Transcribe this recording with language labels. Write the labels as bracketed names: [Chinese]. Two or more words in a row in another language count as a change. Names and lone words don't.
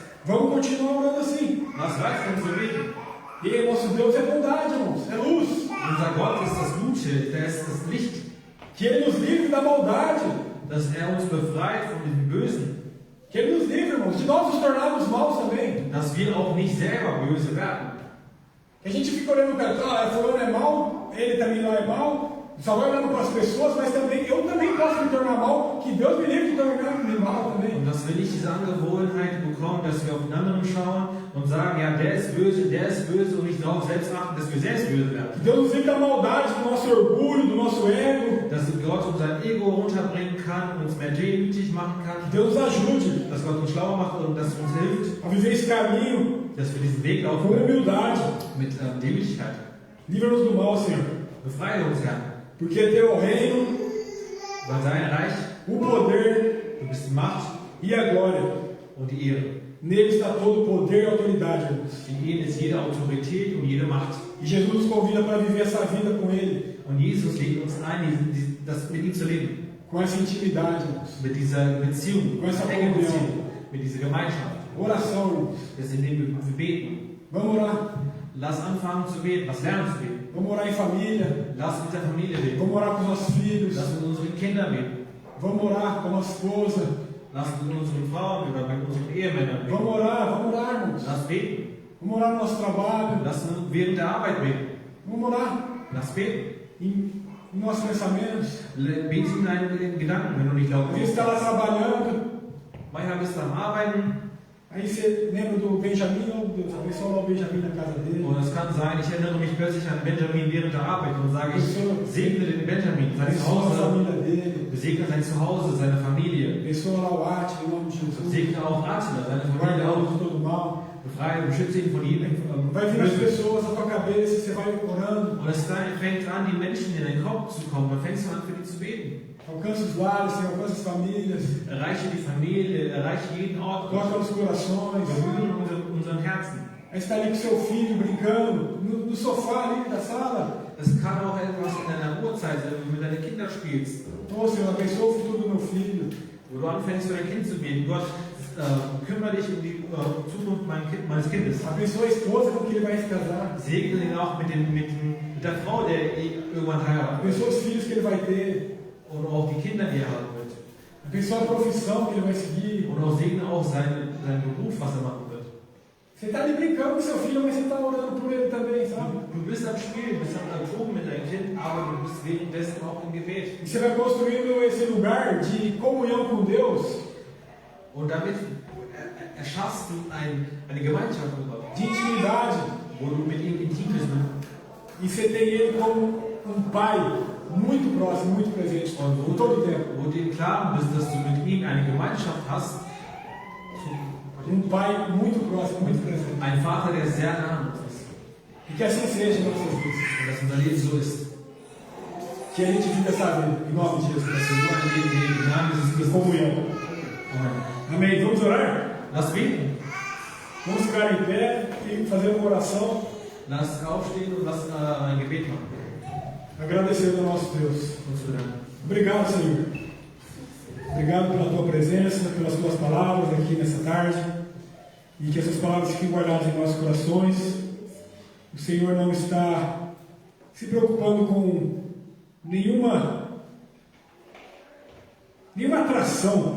[Portuguese] Vamos continuar orando assim. [German] Was reicht uns zu beten? [Portuguese] E nosso Deus é bondade, irmãos, é luz. [German] Unser Gott ist das Gute, der ist das Licht, [Portuguese] Que Ele nos livre da maldade. [German] dass uns befreit von dem Bösen, [Portuguese] Que Ele nos livre, irmãos, de nós nos tornarmos maus também. [German] dass wir auch nicht selber böse werden. [Portuguese] Que a gente fica olhando para trás, fulano é mal, ele também não é mal. Só vai olhando para as pessoas, mas também eu também posso me tornar mal. Que Deus me livre de tornar-me mal também. [German] Und dass wir nicht diese Angewohnheit bekommen, dass wir auf den anderen schauen und sagen, ja, der ist böse und nicht darauf selbst achten, dass wir selbst böse werden. [Portuguese] Que Deus nos livre da maldade, do nosso orgulho, do nosso ego. [German] Dass Gott unser Ego runterbringen kann, uns mehr demütig machen [Portuguese] Que [German] kann, [Portuguese] Deus nos ajude [German] dass Gott uns schlauer macht und dass uns hilft, [Portuguese] a viver esse caminho [German] dass wir diesen Weg [Portuguese] com [German] laufen [Portuguese] humildade. [German] mit Demütigkeit. [Portuguese] Livra-nos do mal, Senhor. [German] Befreie uns, Herr, [Portuguese] Porque é teu o reino, [German] weil sein Reich, [Portuguese] o poder [German] du bist die Macht [Portuguese] e a glória. [German] und die Ehre. [Portuguese] Nele está todo o poder e autoridade, irmãos. [German] In ihm ist jede Autorität und jede Macht. [Portuguese] E Jesus nos convida para viver essa vida com Ele, [German] Und Jesus lädt uns ein, das mit ihm zu leben. [Portuguese] com essa intimidade, irmãos. [German] Mit dieser Beziehung, [Portuguese] Com essa [German] enge [Portuguese] comunhão. [German] Beziehung, mit dieser Gemeinschaft. [Portuguese] Oração, irmãos. [German] Das ist, indem wir beten. [Portuguese] Vamos orar. [German] Lass anfangen zu beten, lass lernen zu beten. [Portuguese] Vamos orar em família. [German] Lass mit der Familie beten. [Portuguese] Vamos orar com os nossos filhos. [German] Lass mit unseren Kindern beten. [Portuguese] Vamos orar com a nossa esposa. [German] Lass mit unseren Frauen oder mit unseren Ehemännern beten. [Portuguese] Vamos orar, irmãos. [German] Lass beten. [Portuguese] Vamos orar no nosso trabalho. [German] Lass während der Arbeit beten. [Portuguese] Vamos orar [German] Lass beten. [Portuguese] em nossos pensamentos. [German] Bete in deinen Gedanken, wenn du nicht [Portuguese] Às vezes [German] glaubst. [Portuguese] está lá trabalhando. [German] Manchmal bist du am Arbeiten [Portuguese] Aí você lembra do Benjamin, oh Deus, abençoa lá o Benjamin na casa dele. [German] und es kann sein, ich erinnere mich plötzlich an Benjamin während der Arbeit und sage, ich segne den Benjamin, sein [Portuguese] Abençoa a [German] Zuhause, [Portuguese] família dele. [German] segne sein Zuhause, seine Familie. [Portuguese] Abençoa lá o Arte, em nome de Jesus. [German] Segne auch Attila, seine [Portuguese] Guarda [German] Familie [Portuguese] ele [German] auch. [Portuguese] de todo mal. [German] Befreie und beschütze ihn von jedem [Portuguese] Vai vir as [German] Bösen. [Portuguese] pessoas na tua cabeça, você vai orando. [German] Und es fängt an, die Menschen in den Kopf zu kommen. Dann fängst du an, für die zu beten. [Portuguese] Alcança os lares, Senhor, alcança as famílias. [German] Erreiche die Familie, erreiche jeden Ort. [Portuguese] Toca nos corações. [German] Berühre unseren Herzen. [Portuguese] Aí está ali com seu filho brincando no sofá ali da sala. [German] Es kann auch etwas in einer Uhrzeit sein, wenn du mit deinen Kindern spielst, [Portuguese] Ô Senhor, abençoa o futuro do meu filho. [German] wo du anfängst, für dein Kind zu beten. Gott, kümmere dich um die Zukunft meines Kindes. [Portuguese] Abençoa a esposa com que ele vai se casar. [German] Segne ihn auch mit der Frau, der irgendwann heiratet. [Portuguese] Abençoa os filhos que ele vai ter. [German] Und auch die Kinder, die er haben wird. [Portuguese] Abençoa a profissão que ele vai seguir. [German] Und auch segne auch seinen Beruf, was er machen wird. [Portuguese] Você está ali brincando com seu filho, mas você está orando por ele também, sabe? [German] Du bist am Spielen, bist am Toben mit deinem Kind, aber du bist währenddessen auch im Gebet. [Portuguese] E você vai construindo esse lugar de comunhão com Deus, [German] Und damit erschaffst du eine Gemeinschaft mit Gott, [Portuguese] de intimidade. [German] wo du mit ihm intim bist. [Portuguese] E você tem ele como um pai muito próximo, muito presente, [German] Und [Portuguese] todo o tempo. [German] wo du im Klaren bist, dass du mit ihm eine Gemeinschaft hast, [Portuguese] Pai muito próximo, muito presente. [German] ein Vater, der sehr nah an uns ist. [Portuguese] E que assim seja em nossas vidas. [German] Und dass unser Leben so ist. [Portuguese] Que a gente viva essa vida, em nome de [German] Dass [Portuguese] Jesus. [German] wir so ein Leben leben, im Namen Jesus [Portuguese] De [German] Christus. [Portuguese] comunhão. [German] Amen. [Portuguese] Amém. Vamos orar? [German] Lass beten. [Portuguese] Vamos ficar em pé e fazer uma oração, [German] Lass aufstehen und lass ein Gebet machen. [Portuguese] agradecendo ao nosso Deus. [German] Uns zu danken. [Portuguese] Obrigado, Senhor. Obrigado pela tua presença, pelas tuas palavras aqui nessa tarde. E que essas palavras fiquem guardadas em nossos corações. O Senhor não está se preocupando com nenhuma atração.